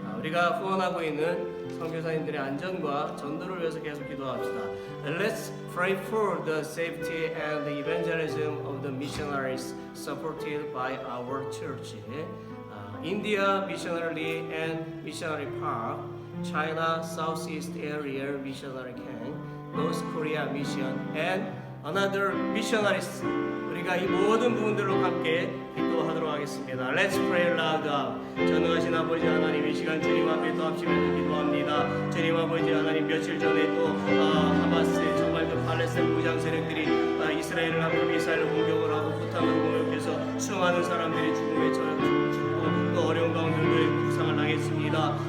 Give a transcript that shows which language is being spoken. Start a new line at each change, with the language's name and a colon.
Korean: 우리가 후원하고 있는 선교사님들의 안전과 전도를 위해서 계속 기도합시다.
English: Let's pray for the safety and the evangelism of the missionaries supported by our church. India Missionary and Missionary Park, China Southeast Area Missionary Camp, North Korea Mission, and another missionaries.
Korean: 우리가 이 모든 부분들로 함께 기도하도록 하겠습니다.
English: Let's pray loud.
Korean: 전능하신 아버지 하나님, 이 시간 주님 앞에 또 합심해서 기도합니다. 주님 아버지 하나님, 며칠 전에 또 하마스 정말 그 팔레스타인 무장 세력들이 이스라엘을 앞으로 미사일로 공격을 하고 포탄으로 공격해서 수많은 사람들이 죽음에 죽고 또 어려운 가운데도 부상을 당했습니다.